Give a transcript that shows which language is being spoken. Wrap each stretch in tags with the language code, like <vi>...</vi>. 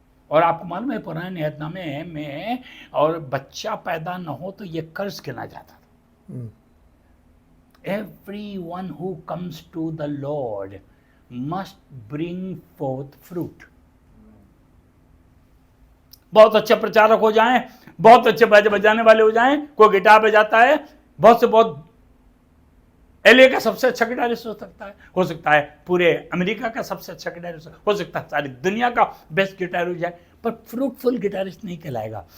<hi>और आपको मालूम है पुराने नियतनामे में, और बच्चा पैदा न हो तो ये कर्ज गिना जाता था।</hi> <en>Everyone who comes to the Lord must bring forth fruit.</en> <hi>बहुत अच्छे प्रचारक हो जाएं, बहुत अच्छे बाजे बजाने वाले हो जाएं, कोई गिटार बजाता है, बहुत एलए का सबसे अच्छा गिटारिस्ट हो सकता है पूरे अमेरिका का सबसे अच्छा गिटारिस्ट हो सकता है, सारी दुनिया का बेस्ट गिटार हो जाए, पर फ्रूटफुल गिटारिस्ट नहीं कहलाएगा।</hi>